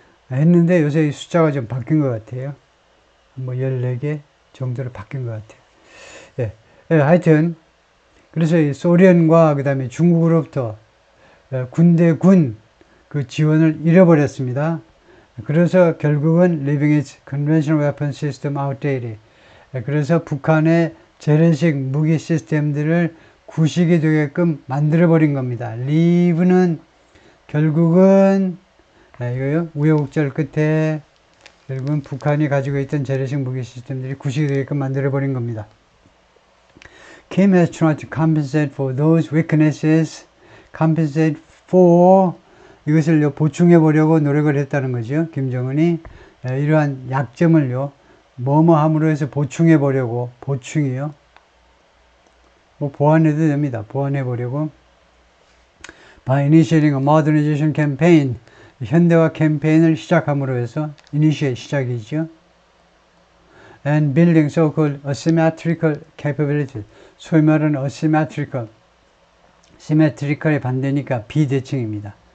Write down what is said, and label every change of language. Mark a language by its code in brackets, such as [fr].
[ko] 했는데 요새 이 숫자가 좀 바뀐 것 같아요. 뭐 14개 정도로 바뀐 것 같아요. 하여튼 그래서 이 소련과 그 다음에 중국으로부터 군대군 그 지원을 잃어버렸습니다. 그래서 결국은 [en] leaving its conventional weapon system outdated. [ko] 그래서 북한의 재래식 무기 시스템들을 구식이 되게끔 만들어버린 겁니다. leave는 결국은 이거요 우여곡절 끝에 결국은 북한이 가지고 있던 재래식 무기 시스템들이 구식이 되게끔 만들어버린 겁니다. [en] Kim has tried to compensate for those weaknesses. [ko] compensate for 이것을 보충해 보려고 노력을 했다는 거죠. 김정은이 이러한 약점을요 뭐뭐함으로 해서 보충해 보려고 보충이요 뭐 보완해도 됩니다. 보완해 보려고 [en] by initiating a modernization campaign [ko] 현대화 캠페인을 시작함으로 해서 initiate 시작이죠. [en] and building so-called asymmetrical capabilities [ko] 소위 말하는 [en] asymmetrical symmetrical의 [ko] 반대니까 비대칭입니다.